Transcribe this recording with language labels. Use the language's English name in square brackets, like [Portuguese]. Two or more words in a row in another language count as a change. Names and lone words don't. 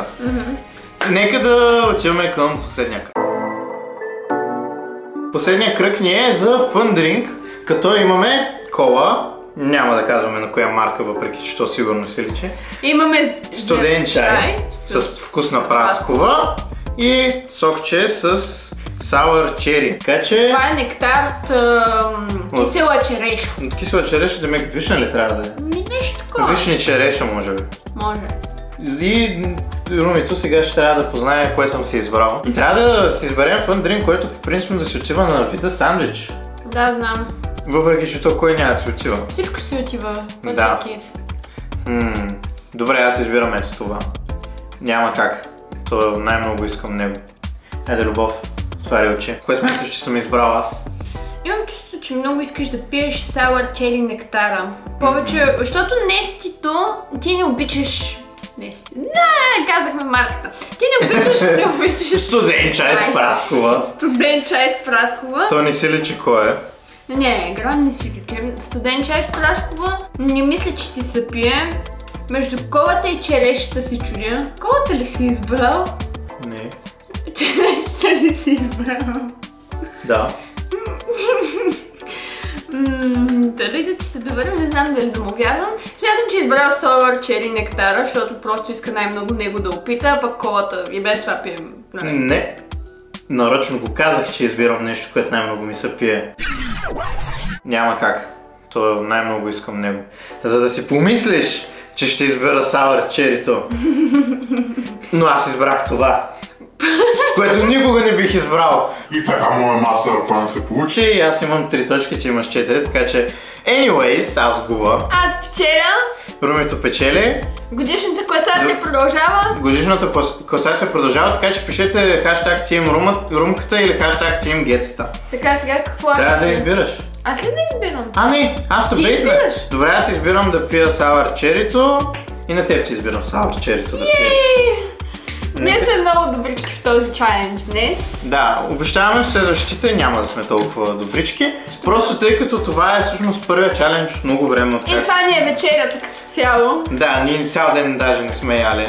[Bulgarian] Нека да отиваме към последния кръг. Последният кръг ни е за Fun Drink, като имаме кола. Няма да казваме на коя марка, въпреки че то сигурно се личи. Имаме студен чай с вкусна праскова и сокче с [English] sour cherry. [Bulgarian] Така че... Това е нектар от кисела череша. От кисела череша, да ме вишна ли трябва да е? Нещо такова. Вишни череша, може би. Може. И Румито сега ще трябва да познае кое съм си избрал. И трябва да си изберем Fun Drink, който по принцип да си отива на вида сандвич. Да, знам. Въпреки че то кой няма да си отива. Всичко си отива. Да. Добре, аз избирам ето това. Няма как. То най-много искам него. Айде, Любов, отваря очи. Кое смяташ, че съм избрал аз? Имам чувство, че много искаш да пиеш [English] sour cherry [Bulgarian] нектара. Повече, защото Нестито ти не обичаш... Нести. Не, казахме марката. Ти не обичаш... Студен чай с праскова. Студен чай с праскова. То не си личи кой е. Не, гран не си личи. Студен чай с праскова. Не мисля, че ти се пие. Между колата и черешата си чудя. Колата ли си избрал? Не. Черешата ли си избрал? Да. Дали да ти се доверя, не знам дали да му вярвам. Смятам, че избрал [English] sour cherry [Bulgarian] нектара, защото просто иска най-много него да опита, а пък колата и без това пием. Не. Нарочно го казах, че избирам нещо, което най-много ми се пие. Няма как. То най-много искам него. За да си помислиш, че ще избера [English] sour cherry- [Bulgarian] то. Но аз избрах това. Което никога не бих избрал. И така моят мастер план се получи. И аз имам 3 точки, че имаш 4, така че... Anyways, аз губа. Аз печеля. Румито печели. Годишната класация продължава. Годишната класация продължава, така че пишете хаштаг Team Румката или хаштаг Team Гетста. Така, сега какво аз Трябва да избираш. Аз ли да избирам? А, не, аз Ти избираш. Добре, аз избирам да пия [English] sour cherry- [Bulgarian] то и на теб ти избирам [English] sour cherry- [Bulgarian] то да пиеш. Ние сме много добрички в този чалендж днес. Да, обещаваме в следващите няма да сме толкова добрички. Просто тъй като това е всъщност първият чалендж от много време. И това ни е вечерята като цяло. Да, ние цял ден даже не сме яли.